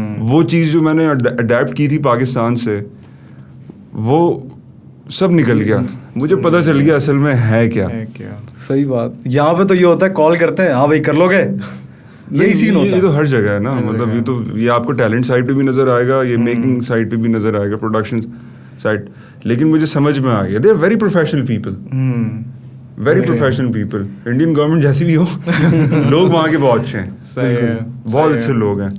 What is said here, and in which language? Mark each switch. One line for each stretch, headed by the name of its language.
Urdu: وہ چیز جو میں نے اڈیپٹ کی تھی پاکستان سے وہ سب نکل گیا. مجھے پتہ چل گیا اصل میں ہے کیا. صحیح بات. یہاں پہ تو یہ ہوتا ہے کال کرتے ہیں ہاں بھائی کر لو گے, یہی سین ہوتا ہے. یہ تو ہر جگہ ہے نا, مطلب یہ آپ کو ٹیلنٹ سائڈ پہ بھی نظر آئے گا, یہ میکنگ سائڈ پہ بھی نظر آئے گا, پروڈکشن سائڈ. لیکن مجھے سمجھ میں آ گیا
English: they are very professional people,
Urdu: very professional people. Indian government جیسی بھی ہو لوگ وہاں کے بہت اچھے ہیں, بہت اچھے لوگ ہیں.